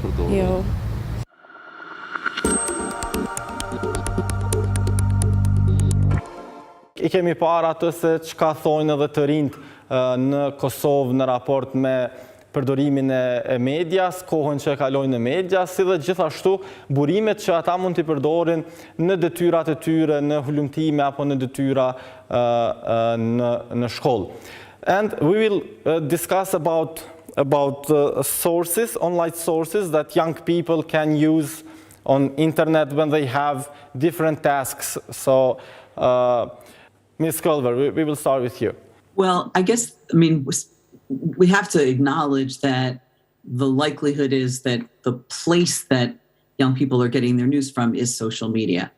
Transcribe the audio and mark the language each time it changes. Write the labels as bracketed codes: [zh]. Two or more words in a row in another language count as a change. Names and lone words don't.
[sq] I kemi parë atë se çka thonë edhe të rinjt në Kosovë në raport me përdorimin e medias, kohën që e kalojnë në media, si dhe gjithashtu burimet që ata mund t'i përdorin në detyrat e tyre, në hulumtime apo në detyra në shkollë. [en] And we will discuss about sources, online sources that young people can use on internet when they have different tasks. So, Ms. Culver, we will start with you. Well, I guess, I mean, we have to acknowledge that the likelihood is that the place that young people are getting their news from is social media.